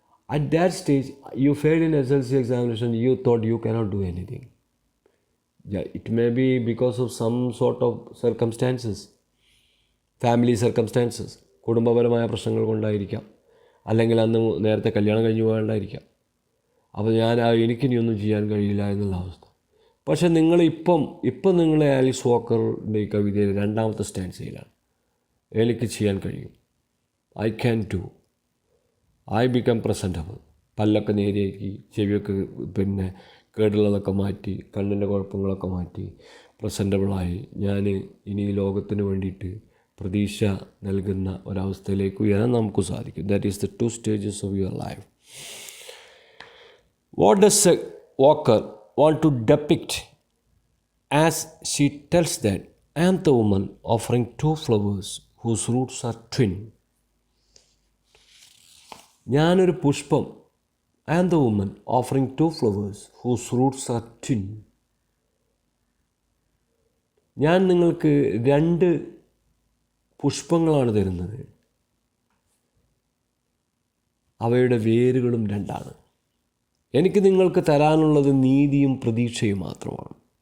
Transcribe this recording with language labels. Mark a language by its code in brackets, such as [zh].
[en] At that stage, you failed in SSLC examination, you thought you cannot do anything. Yeah, it may be because of some sort of circumstances, family circumstances, [ml] കുടുംബപരമായ പ്രശ്നങ്ങൾ കൊണ്ടായിരിക്കാം, അല്ലെങ്കിൽ അന്ന് നേരത്തെ കല്യാണം കഴിഞ്ഞു പോകാണ്ടായിരിക്കാം. അപ്പോൾ എനിക്കിനിയൊന്നും ചെയ്യാൻ കഴിയില്ല എന്നുള്ള അവസ്ഥ. പക്ഷെ ഇപ്പം നിങ്ങൾ ആലിസ് വാക്കറുടെ ഈ കവിതയിൽ 2ാമത്തെ സ്റ്റാൻസയിലാണ്. എനിക്ക് ചെയ്യാൻ കഴിയും, [en] I can do, I become presentable. [ml] പല്ലൊക്കെ നേരെയാക്കി, ചെവിയൊക്കെ കേടുള്ളതൊക്കെ മാറ്റി, കണ്ണിൻ്റെ കുഴപ്പങ്ങളൊക്കെ മാറ്റി പ്രസൻറ്റബിളായി ഞാൻ ഇനി ഈ ലോകത്തിന് വേണ്ടിയിട്ട് പ്രതീക്ഷ നൽകുന്ന ഒരവസ്ഥയിലേക്ക് ഉയരാൻ നമുക്ക് സാധിക്കും. [en] That is the 2 stages of your life. What does Walker want to depict as she tells that I am the woman offering 2 flowers whose roots are twin. [ml] ഞാനൊരു പുഷ്പം, [en] I am the woman offering 2 flowers whose roots are twin. [ml] ഞാൻ നിങ്ങൾക്ക് 2 പുഷ്പങ്ങളാണ് തരുന്നത്, അവയുടെ വേരുകളും 2ആണ്. എനിക്ക് നിങ്ങൾക്ക് തരാനുള്ളത് നീതിയും പ്രതീക്ഷയും മാത്രമാണ്.